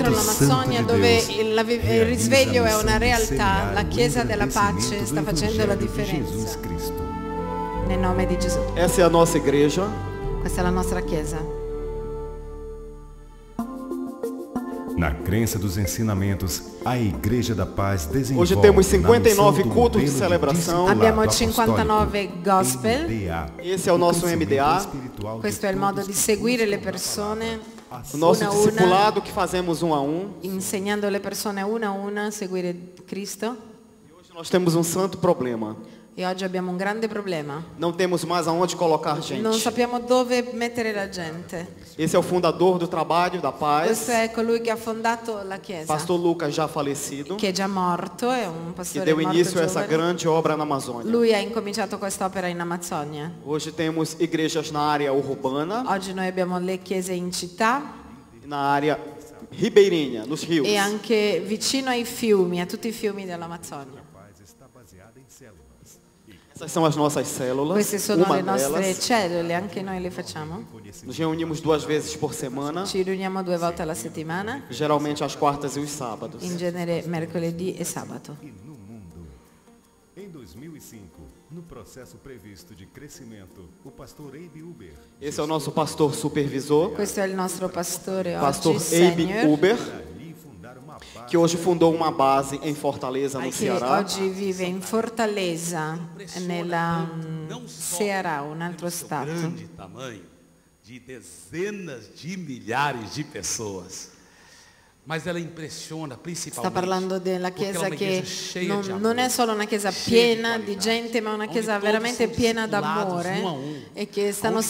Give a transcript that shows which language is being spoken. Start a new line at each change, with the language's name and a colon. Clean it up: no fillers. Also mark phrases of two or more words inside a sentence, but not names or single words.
Italian: Dentro
Portuguese: Santo
Italian: l'Amazzonia
Portuguese: de
Italian: dove
Portuguese: Deus,
Italian: il risveglio è una
Portuguese: realiza a missão de
Italian: realtà,
Portuguese: semear
Italian: la
Portuguese: o
Italian: Chiesa della pace
Portuguese: engrandecimento
Italian: sta
Portuguese: do
Italian: facendo la
Portuguese: Evangelho de
Italian: differenza.
Portuguese: Jesus Cristo.
Italian: Nel nome di Gesù.
Portuguese: Essa é a nossa igreja.
Italian: Questa è la nostra Chiesa.
Portuguese: Na crença dos ensinamentos, a Igreja da Paz desenvolve Hoje temos na 59 missão do cultos de modelo celebração. discipulado
Italian: Abbiamo
Portuguese: apostólico,
Italian: 59 gospel.
Portuguese: MDA, Esse é o nosso crescimento MDA. espiritual de
Italian: Questo è il
Portuguese: todos
Italian: modo di
Portuguese: que
Italian: seguire le
Portuguese: buscam a
Italian: persone,
Portuguese: O nosso
Italian: una a una,
Portuguese: discipulado que fazemos um a um.
Italian: insegnando le persone una a una a seguire Cristo.
Portuguese: Hoje nós temos um santo problema.
Italian: E oggi abbiamo un grande problema.
Portuguese: Não temos mais aonde colocar
Italian: Non
Portuguese: gente.
Italian: sappiamo dove mettere la gente.
Portuguese: Esse é o fundador do trabalho da paz.
Italian: Questo è colui che ha fondato la Chiesa,
Portuguese: Pastor Lucas, já falecido,
Italian: che è già morto, è un
Portuguese: que
Italian: pastore
Portuguese: deu
Italian: morto
Portuguese: início a essa
Italian: giovane.
Portuguese: grande obra na Amazônia.
Italian: Lui ha incominciato quest'opera in Amazzonia.
Portuguese: Hoje temos igrejas na área urbana
Italian: Oggi noi abbiamo le chiese in città
Portuguese: e na área ribeirinha, nos rios.
Italian: e anche vicino ai fiumi, a tutti i fiumi dell'Amazzonia.
Portuguese: Essas são as nossas células.
Italian: Queste sono
Portuguese: Uma
Italian: le nostre
Portuguese: delas.
Italian: cellule, anche noi le facciamo.
Portuguese: Nos reunimos 2 vezes por semana,
Italian: Ci riuniamo 2 volte alla settimana,
Portuguese: geralmente às quartas e os sábados.
Italian: in genere mercoledì e sabato.
Portuguese: E no mundo. Em 2005, no processo previsto de crescimento, o pastor Abe Uber, Esse é o nosso pastor supervisor,
Italian: Questo è il nostro pastore
Portuguese: pastor
Italian: oggi,
Portuguese: Abe
Italian: senior,
Portuguese: Uber, ali fundaram uma base que hoje fundou uma base em Fortaleza, no
Italian: che
Portuguese: Ceará.
Italian: oggi vive in Fortaleza, nella Ceará, un altro stato.
Portuguese: Grande tamanho, de dezenas de milhares de pessoas. Mas ela impressiona
Italian: Sta
Portuguese: principalmente
Italian: parlando della
Portuguese: porque ela
Italian: chiesa
Portuguese: é uma
Italian: che
Portuguese: igreja cheia de amor,
Italian: non è solo una chiesa
Portuguese: cheia
Italian: piena di qualità, gente, ma una
Portuguese: onde
Italian: chiesa
Portuguese: todos
Italian: veramente
Portuguese: são
Italian: piena
Portuguese: discipulados
Italian: d'amore
Portuguese: um a um,
Italian: e che stanno
Portuguese: onde